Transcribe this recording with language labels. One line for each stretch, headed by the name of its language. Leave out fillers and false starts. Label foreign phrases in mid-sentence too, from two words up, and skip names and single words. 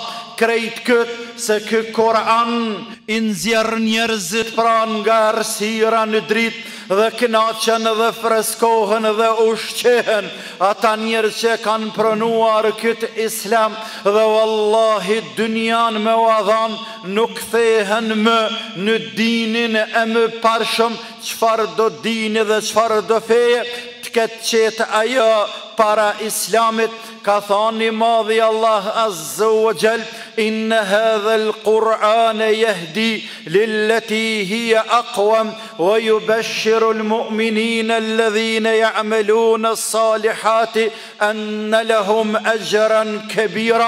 Albanian: krejt këtë, se ky Kur'an i nxjerr njerëzit pra nga errësira në dritë, dhe kënaqen dhe freskohen dhe ushqehen ata njerëz që kanë pranuar këtë islam, dhe wallahi dynjan me uadhan nuk kthehen më në dinin e më parshëm, çfarë do dini dhe çfarë do feje të ketë qetë ajo para islamit. Ka thani madhi Allah
Arabic: عز وجل إن هذا القرآن يهدي للتي هي أقوم ويبشر المؤمنين الذين يعملون الصالحات أن لهم أجرا كبيرا.